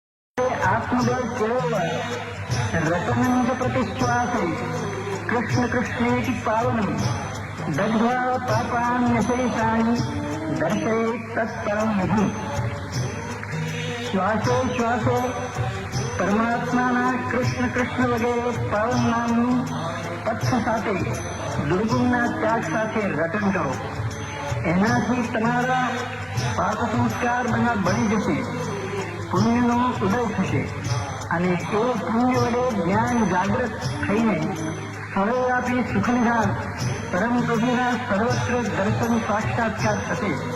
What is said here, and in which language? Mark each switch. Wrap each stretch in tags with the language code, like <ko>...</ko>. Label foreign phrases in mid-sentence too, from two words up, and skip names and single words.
<sa>आत्मबल केवल रतनंज प्रतिश्वासे कृष्ण कृष्णेति पावनम दग्ध्वा पापान्यशेषाणि दर्शयेत् तत्परं विधि। श्वासे श्वासे</sa> <gu>પરમાત્માના કૃષ્ણ કૃષ્ણ વગેરે પાવન નામનું પથ્થ સાથે દુર્ગુણના ત્યાગ સાથે રટન કરો. એનાથી તમારા પાપ સંસ્કાર બધા બળી જશે, પુણ્યનો ઉદય થશે અને એ પુણ્ય વડે જ્ઞાન જાગૃત થઈને સર્વવ્યાપી સુખનિધાન પરમ પ્રભુના સર્વત્ર દર્શન સાક્ષાત્કાર થશે.</gu>